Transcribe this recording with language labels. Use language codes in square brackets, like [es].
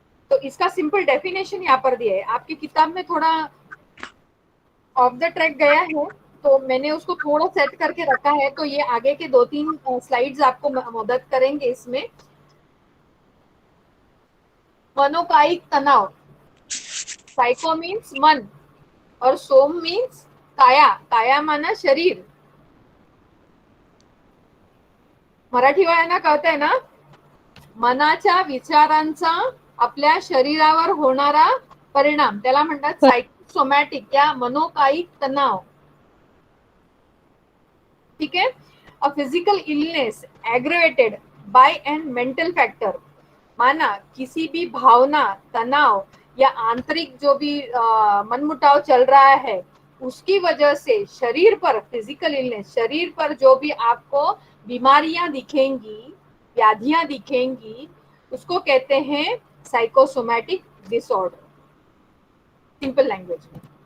[hi] तो इसका simple definition यहाँ पर दिया है, आपकी किताब में थोड़ा ऑफ द ट्रैक गया है तो मैंने उसको थोड़ा सेट करके रखा है, तो ये आगे के 2-3 स्लाइड्स आपको मदद करेंगे इसमें। मनोकायिक तनाव, साइको मीन्स मन और सोम मीन्स काया, काया माना शरीर। [mr] मराठी वाल्यांना कळतंय ना, मनाच्या विचारांचा आपल्या शरीरावर होणारा परिणाम त्याला म्हणतात साइकोसोमॅटिक या मनोकायिक तनाव, [hi] ठीक है। [en] a physical illness aggravated by an mental factor, [hi] माना किसी भी भावना, तनाव या आंतरिक जो भी मनमुटाव चल रहा है उसकी वजह से शरीर पर, फिजिकल इलनेस, शरीर पर जो भी आपको बीमारियां दिखेंगी, व्याधियां दिखेंगी, उसको कहते हैं साइकोसोमैटिक डिसऑर्डर, सिंपल लैंग्वेज में।